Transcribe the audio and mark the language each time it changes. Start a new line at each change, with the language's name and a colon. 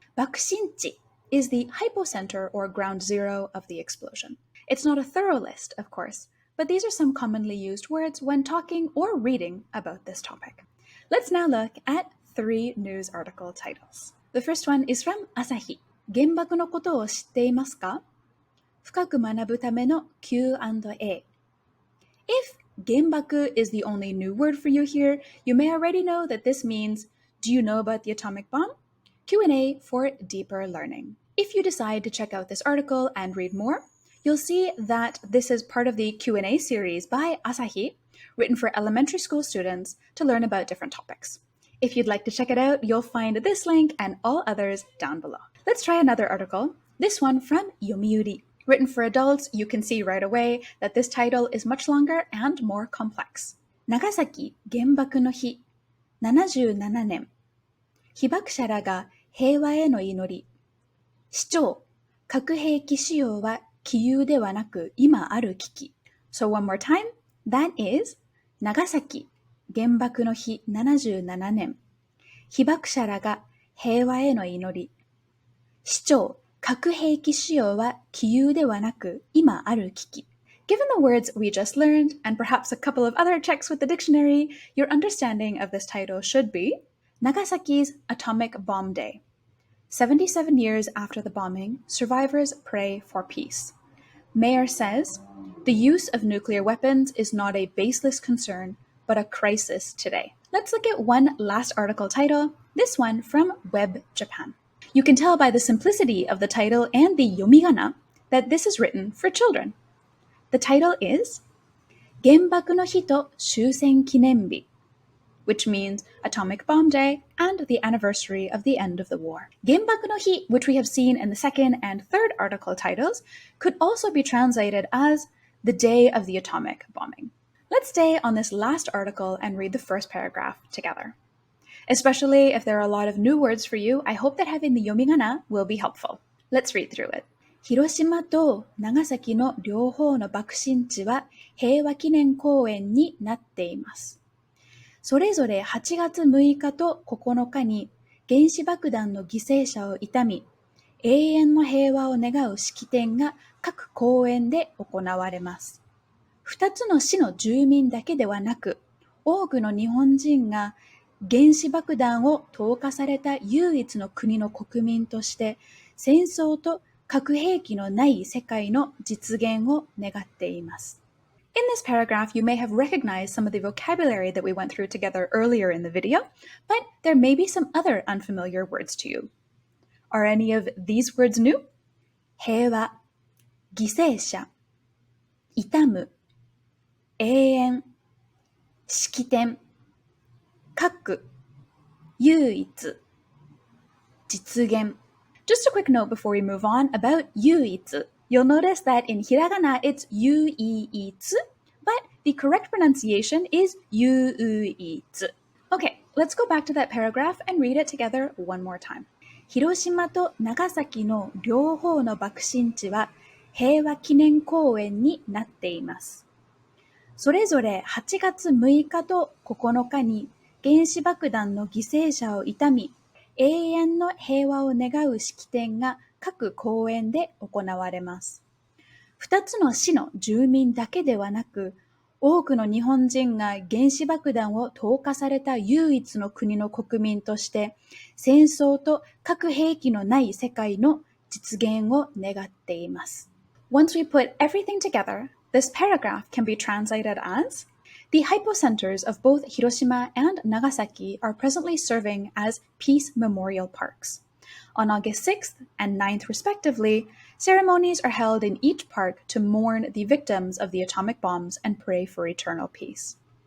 English: 爆心地 is the hypocenter or ground zero of the explosion. It's not a thorough list, of course, but these are some commonly used words when talking or reading about this topic. Let's now look at 3 news article titles. The first one is from Asahi.
Japanese: 原爆のことを知っていますか？深く学ぶための Q&A.
English: If 原爆 is the only new word for you here, you may already know that this means, do you know about the atomic bomb? Q&A for deeper learning. If you decide to check out this article and read more, you'll see that this is part of the Q&A series by Asahi, written for elementary school students to learn about different topics. If you'd like to check it out, you'll find this link and all others down below. Let's try another article, this one from Yomiuri. Written for adults, you can see right away that this title is much longer and more complex.
Japanese: 長崎原爆の日、77年。被爆者らが平和への祈り。市長、核兵器使用は杞憂ではなく今ある危機。
English: So one more time, that is
Japanese: 長崎原爆の日77年。被爆者らが平和への祈り。市長、核兵器使用は杞憂ではなく今ある危機。
English: Given the words we just learned, and perhaps a couple of other checks with the dictionary, your understanding of this title should be Nagasaki's Atomic Bomb Day. 77 years after the bombing, survivors pray for peace. Mayor says, the use of nuclear weapons is not a baseless concern, but a crisis today. Let's look at one last article title, this one from Web Japan. You can tell by the simplicity of the title and the yomigana that this is written for children. The title is
Japanese: 原爆の日と終戦記念日,
English: which means Atomic Bomb Day and the anniversary of the end of the war. 原爆の日, which we have seen in the second and third article titles, could also be translated as the day of the atomic bombing. Let's stay on this last article and read the first paragraph together. Especially if there are a lot of new words for you, I hope that having the yomigana will be helpful. Let's read through it.
Japanese: 広島と長崎の両方の爆心地は平和記念公園になっています。それぞれ8月6日と9日に原子爆弾の犠牲者を悼み、永遠の平和を願う式典が各公園で行われます。 2つの市の住民だけではなく、多くの日本人が原子爆弾を投下された唯一の国の国民として戦争と核兵器のない世界の実現を願っています。
English: In this paragraph, you may have recognized some of the vocabulary that we went through together earlier in the video, but there may be some other unfamiliar words to you. Are any of these words new?
Japanese: 平和、犠牲者、悼む、永遠、式典、核、唯一、実現。
English: Just a quick note before we move on about 唯一. You'll notice that in hiragana it's 唯一, but the correct pronunciation is 唯一. Okay, let's go back to that paragraph and read it together one more time.
Japanese: 広島と長崎の両方の爆心地は平和記念公園になっています。それぞれ8月6日と9日に原子爆弾の犠牲者を悼み、永遠の平和を願う式典が各公園で行われます。 2つの市の住民だけではなく、多くの日本人が原子爆弾を投下された唯一の国の国民として、戦争と核兵器のない世界の実現を願っています。
English: Once we put everything together, this paragraph can be translated as The hypocenters of both Hiroshima and Nagasaki are presently serving as peace memorial parks. On August 6th and 9th respectively, ceremonies are held in each park to mourn the victims of the atomic bombs and pray for eternal peace.